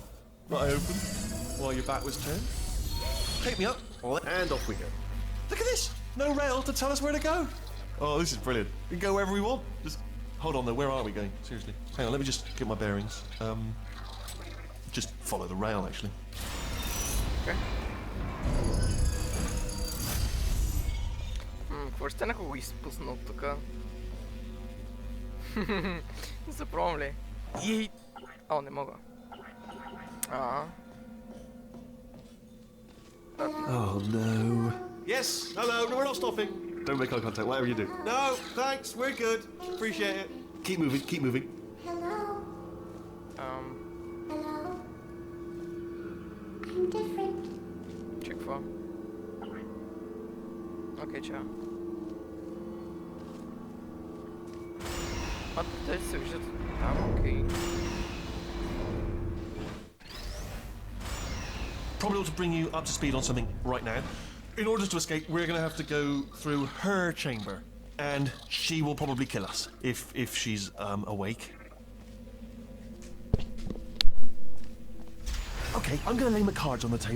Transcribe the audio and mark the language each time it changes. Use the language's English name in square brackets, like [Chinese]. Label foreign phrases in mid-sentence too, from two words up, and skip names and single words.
[English] That I opened while your back was turned. Take me up, and off we go. Look at this! No rail to tell us where to go. Oh, this is brilliant. We can go wherever we want. Just hold on though, where are we going? Seriously. Hang on, let me just get my bearings. Just follow the rail, actually. Okay. [Bulgarian] Какво ще стане, ако го изпусна от тук? Запробвам ли? Ей! О, не мога. [English] Oh no. Yes, hello, no, we're not stopping. Don't make eye contact, whatever you do. No, thanks, we're good. Appreciate it. Keep moving, keep moving. Hello. Hello. I'm different. [Bulgarian] Че какво? Окей, чао. Те се виждат там, окей. [English] Probably ought to bring you up to speed on something right now. In order to escape, we're going to have to go through her chamber. And she will probably kill us, if she's awake. Okay, I'm going to lay my cards on the table.